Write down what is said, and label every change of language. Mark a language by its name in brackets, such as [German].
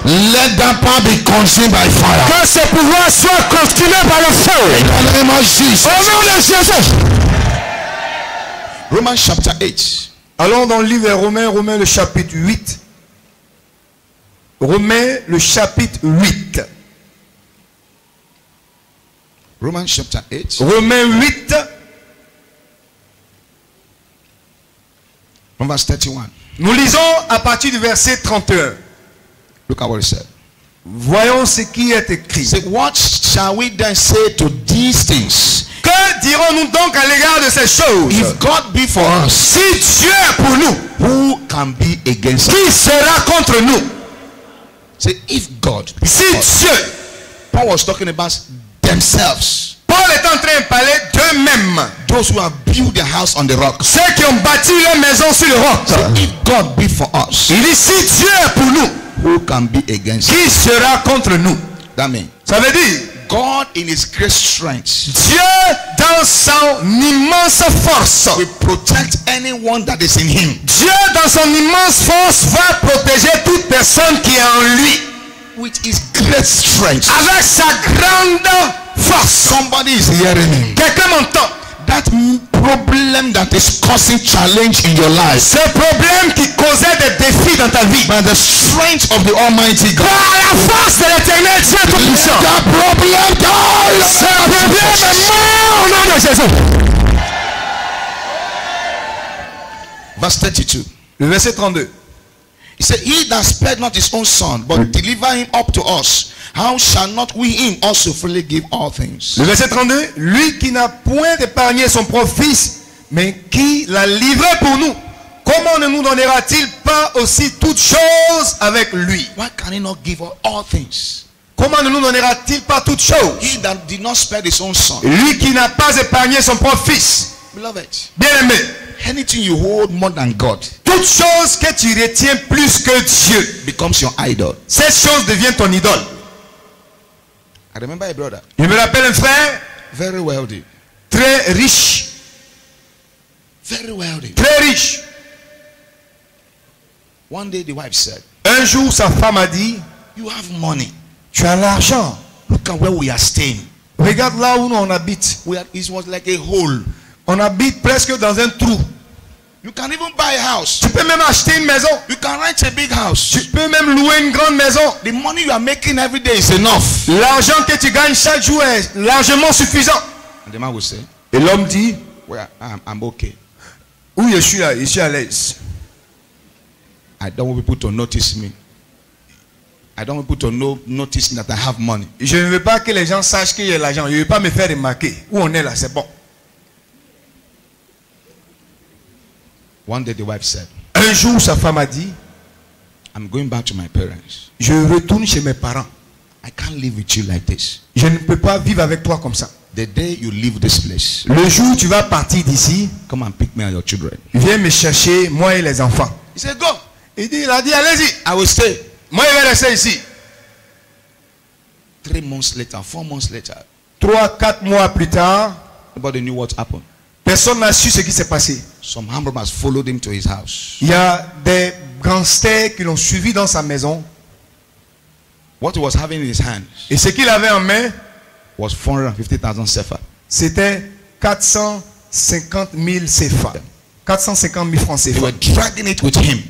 [English] let that power be consumed by fire. [French] que ce pouvoir soit consumé par le feu. [English] In the name of Jesus. [French] Au nom de Jésus. [English] Romans chapter 8. [French] Allons dans le livre des Romains, Romains le chapitre 8. Romains le chapitre 8. [English] Romans chapter 8. [French] Romains 8, [English] From verse 31. [French] nous lisons à partir du verset 31. [English] Look at what it said. [French] Voyons ce qui est écrit. [English] Say, what shall we then say to these things? [French] Que dirons-nous donc à l'égard de ces choses? [English] If God be for us, [French] Si Dieu est pour nous, [English] who can be against us? [French] qui sera contre nous? [English] Say, if God be [French] Si [English] for us. [French] Dieu, [English] Paul was talking about themselves. [French] Paul est en train de parler d'eux-mêmes. [English] Those who have built their house on the rock. [French] Ceux qui ont bâti leur maison sur le roc. [English] Say, if God be for us, [French] Il dit si Dieu est pour nous, [English] who can be against us? [French] qui sera contre nous? [English] That means [French] Ça veut dire, [English] God in his great strength [French] Dieu dans son immense force, [English] will protect anyone that is in him. [French] Dieu dans son immense force va protéger toute personne qui est en lui. [English] With his great strength. [French] Avec sa grande force. [English] Somebody is hearing him. [French] Quelqu'un m'entend? [English] That problem that is causing challenge in your life, [French] Ce problème qui causait des défis dans ta vie, [English] by the strength of the Almighty God, [French] par la force de l'éternel Dieu Tout-Puissant, [English] that problem die. [French] ce problème est mort au nom de Jésus. [English] Verse 32. [French] Le verset 32. [English] He said, he that spared not his own son, but deliver him up to us, how shall not we him also freely give all things? [French] Le verset 32. Lui qui n'a point épargné son propre fils, mais qui l'a livré pour nous, comment ne nous donnera-t-il pas aussi toutes choses avec lui? [English] Why can he not give us all things? [French] Comment ne nous donnera-t-il pas toutes choses? [English] He that did not spare his own son. [French] Lui qui n'a pas épargné son propre fils. [English] Beloved, [French] Bien-aimé, [English] anything you hold more than God [French] toute chose que tu retiens plus que Dieu, [English] becomes your idol. [French] cette chose devient ton idole. [English] I remember a brother, [French] Je me rappelle un frère [English] very wealthy, [French] très riche, [English] very wealthy. [French] très riche. [English] One day the wife said, [French] Un jour, sa femme a dit, [English] you have money. [French] tu as l'argent. [English] Look at where we are staying. [French] Regarde là où on habite. [English] It was like a hole. [French] On habite presque dans un trou. [English] You can even buy a house. [French] Tu peux même acheter une maison. [English] You can rent a big house. [French] Tu peux même louer une grande maison. [English] The money you are making every day is enough. [French] L'argent que tu gagnes chaque jour est largement suffisant. [English] And the man will say, [French] Et l'homme dit, [English] well, I'm okay. [French] oui, je suis là, je suis à l'aise. [English] I don't want people to notice me. I don't want people to notice that I have money. [French] Je ne veux pas que les gens sachent qu'il y a l'argent. Je ne veux pas me faire remarquer. Où on est là, c'est bon. [English] One day the wife said, [French] Un jour, sa femme a dit, [English] I'm going back to my parents. [French] je retourne chez mes parents. [English] I can't live with you like this. [French] Je ne peux pas vivre avec toi comme ça. [English] The day you leave this place, [French] Le jour où tu vas partir d'ici, [English] come and pick me and your children. [French] viens me chercher, moi et les enfants. [English] He said, go. [French] Il a dit, allez-y. [English] I will stay. [French] Moi, je vais rester ici. [English] 3 months later, 4 months later, [French] 3-4 mois plus tard, [English] nobody knew what happened. [French] personne n'a su ce qui s'est passé. [English] Some armed robbers followed him to his house. [French] Il y a des gangsters qui l'ont suivi dans sa maison. [English] What he was having in his hands [French] Et ce qu'il avait en main, [English] was 450,000 sefer. [French] c'était 450 450 000 CFA. 450 000 francs [English] They [French] CFA. [English] were dragging it with him.